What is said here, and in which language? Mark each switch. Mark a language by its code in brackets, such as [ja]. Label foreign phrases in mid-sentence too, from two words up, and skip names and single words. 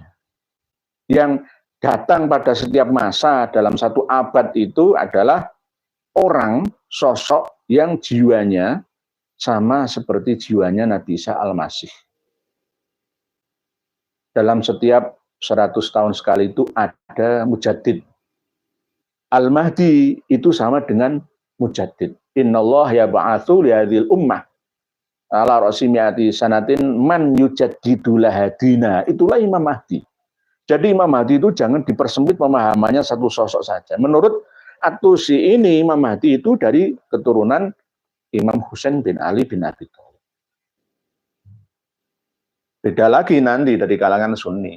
[id] Yang datang pada setiap masa dalam satu abad itu adalah orang, sosok yang jiwanya sama seperti jiwanya Nabi Isa Al-Masih. Dalam setiap 100 tahun sekali itu ada mujaddid. Al-Mahdi itu sama dengan mujaddid. [ar] إن الله يبعث لهذه الأمة على رأس مائة سنة من يجدد لها دينها. [id] Itulah Imam Mahdi. Jadi Imam Mahdi itu jangan dipersempit pemahamannya satu sosok saja. Menurut At-Tusi ini Imam Mahdi itu dari keturunan Imam Husain bin Ali bin Abi Thalib. Beda lagi nanti dari kalangan Sunni.